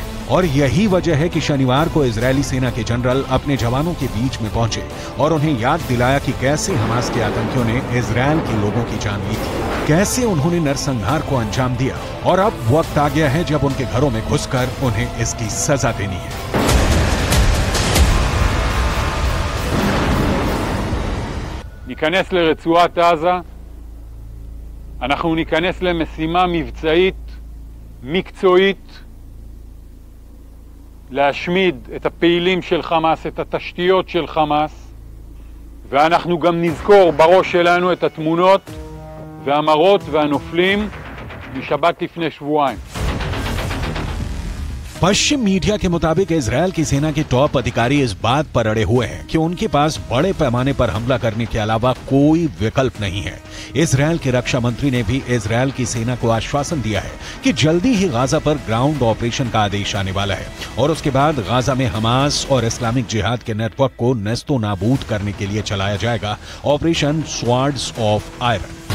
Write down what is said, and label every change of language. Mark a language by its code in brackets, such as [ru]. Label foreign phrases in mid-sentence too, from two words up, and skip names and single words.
[hi] और यही वजह है कि शनिवार को इजरायली सेना के जनरल अपने जवानों के बीच में पहुंचे और उन्हें याद दिलाया कि कैसे हमास के आतंकियों ने इजरायल के लोगों की जान ली थी, कैसे उन्होंने नरसंहार को अंजाम दिया और अब वक्त आ गया है जब उनके घरों में घुसकर उन्हें इसकी सजा देनी है। [he] ניכנס לרצועת עזה, אנחנו ניכנס למשימה מבצעית, מקצועית, להשמיד את הפעילים של חמאס, את התשתיות של חמאס, ואנחנו גם נזכור בראש שלנו את התמונות והמראות והנופלים משבת לפני שבועיים. [hi] पश्चिम मीडिया के मुताबिक इजरायल की सेना के टॉप अधिकारी इस बात पर अड़े हुए हैं कि उनके पास बड़े पैमाने पर हमला करने के अलावा कोई विकल्प नहीं है। इजरायल के रक्षा मंत्री ने भी इजरायल की सेना को आश्वासन दिया है कि जल्दी ही गाजा पर [en] ground operation [hi] का आदेश आने वाला है और उसके बाद गाजा में हमास और इस्लामिक जिहाद के नेटवर्क को नेस्तो नाबूद करने के लिए चलाया जाएगा ऑपरेशन स्वॉर्ड्स ऑफ आयरन।